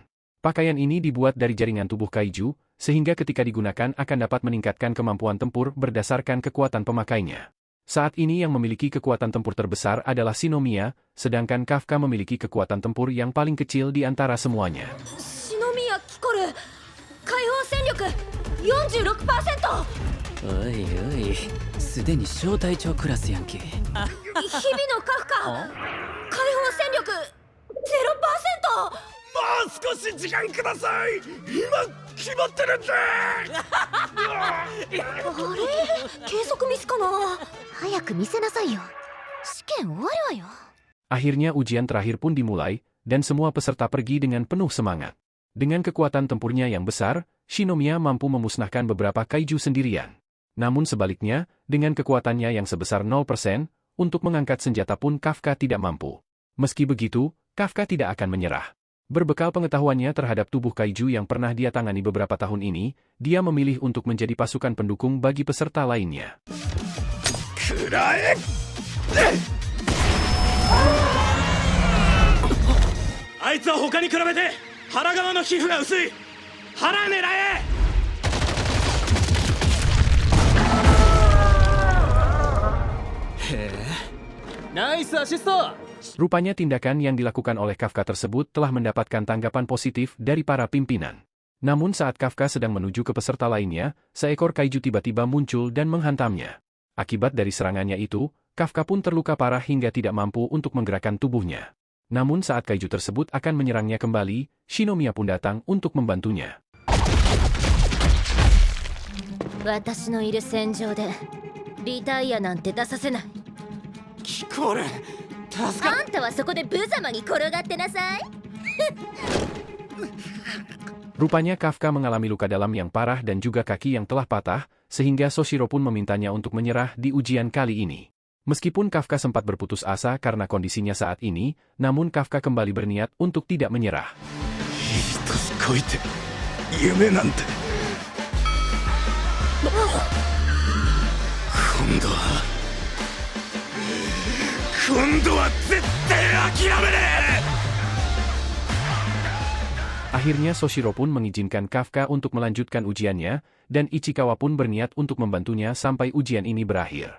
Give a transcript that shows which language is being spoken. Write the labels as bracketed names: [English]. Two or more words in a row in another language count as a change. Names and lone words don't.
[Indonesian] Pakaian ini dibuat dari jaringan tubuh kaiju, sehingga ketika digunakan akan dapat meningkatkan kemampuan tempur berdasarkan kekuatan pemakainya. Saat ini yang memiliki kekuatan tempur terbesar adalah Shinomiya, sedangkan Kafka memiliki kekuatan tempur yang paling kecil di antara semuanya. Shinomiya Kikoru, [Japanese] 解放戦力 46%! おいおい、すでに小隊長クラスやんけ。日々のカフカ、解放戦力 0%！もう少し時間ください。今決まってるんで。あれ計測ミスかな。早く見せなさいよ。試験終わるわよ。 [Indonesian] Akhirnya ujian terakhir pun dimulai, dan semua peserta pergi dengan penuh semangat. Dengan kekuatan tempurnya yang besar, Shinomiya mampu memusnahkan beberapa kaiju sendirian. Namun sebaliknya, dengan kekuatannya yang sebesar 0%, untuk mengangkat senjata pun Kafka tidak mampu. Meski begitu, Kafka tidak akan menyerah. Berbekal pengetahuannya terhadap tubuh kaiju yang pernah dia tangani beberapa tahun ini, dia memilih untuk menjadi pasukan pendukung bagi peserta lainnya. [Japanese] くらえ。あいつは他に比べて腹側の皮膚が薄い。腹狙え。ナイスアシスト。 [Indonesian] Rupanya tindakan yang dilakukan oleh Kafka tersebut telah mendapatkan tanggapan positif dari para pimpinan. Namun saat Kafka sedang menuju ke peserta lainnya, seekor kaiju tiba-tiba muncul dan menghantamnya. Akibat dari serangannya itu, Kafka pun terluka parah hingga tidak mampu untuk menggerakkan tubuhnya. Namun saat kaiju tersebut akan menyerangnya kembali, Shinomiya pun datang untuk membantunya. [Japanese] 私のいる戦場でリタイアなんて出させない。キコル、助か。あんたはそこで無様に転がってなさい。 [Indonesian] Rupanya Kafka mengalami luka dalam yang parah dan juga kaki yang telah patah, sehingga Soshiro pun memintanya untuk menyerah di ujian kali ini. Meskipun Kafka sempat berputus asa karena kondisinya saat ini, namun Kafka kembali berniat untuk tidak menyerah. [Japanese] こいて夢なんて。今度は絶対諦めねえ。 [Indonesian] Akhirnya Soshiro pun mengizinkan Kafka untuk melanjutkan ujiannya, dan Ichikawa pun berniat untuk membantunya sampai ujian ini berakhir.